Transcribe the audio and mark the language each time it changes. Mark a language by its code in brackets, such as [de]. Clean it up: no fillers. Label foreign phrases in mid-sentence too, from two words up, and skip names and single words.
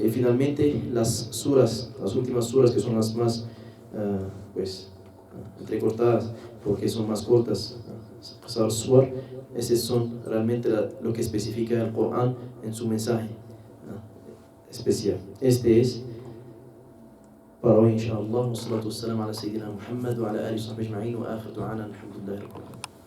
[es] Y finalmente las últimas suras, que son las más entrecortadas, porque son más cortas, esas son realmente lo que especifica el Corán en su mensaje especial. Este es para hoy, inshallah. [ar] والصلاة والسلام على سيدنا محمد وعلى آله وصحبه أجمعين، وآخر دعوانا الحمد لله رب العالمين.